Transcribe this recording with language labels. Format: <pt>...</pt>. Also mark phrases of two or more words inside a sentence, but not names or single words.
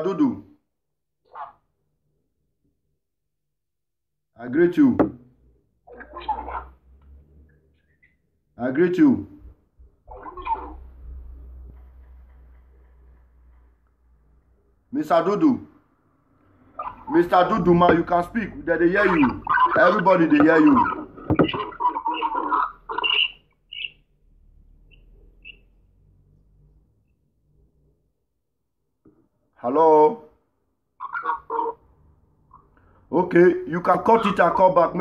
<en>Dudu, I greet you. I greet you. Mr. Dudu. Mr. Dudu, man, you can speak. They hear you. Everybody, they hear you. Hello? Okay, you can cut it and call back.</en>